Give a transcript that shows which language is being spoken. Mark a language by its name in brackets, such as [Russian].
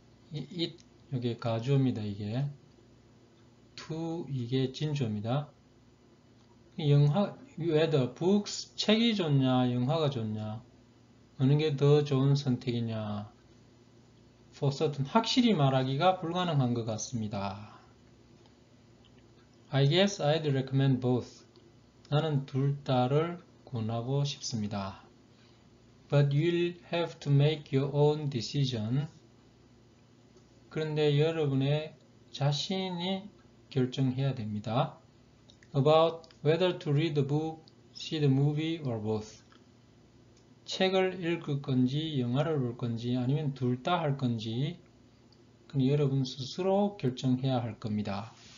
[Korean] 이게 가주어입니다. 이게 to 이게 진주어입니다. [English] whether books [Korean] 책이 좋냐 영화가 좋냐 어느 게 더 좋은 선택이냐 [English] for certain [Korean] 확실히 말하기가 불가능한 것 같습니다. [English] I guess I'd recommend both. [Korean] 나는 둘 다를 권하고 싶습니다. [English] But you'll have to make your own decision. [Korean] 그런데 여러분의 자신이 결정해야 됩니다. [English] About whether to read the book, see the movie, or both. [Korean] 책을 읽을 건지, 영화를 볼 건지, 아니면 둘 다 할 건지, 여러분 스스로 결정해야 할 겁니다.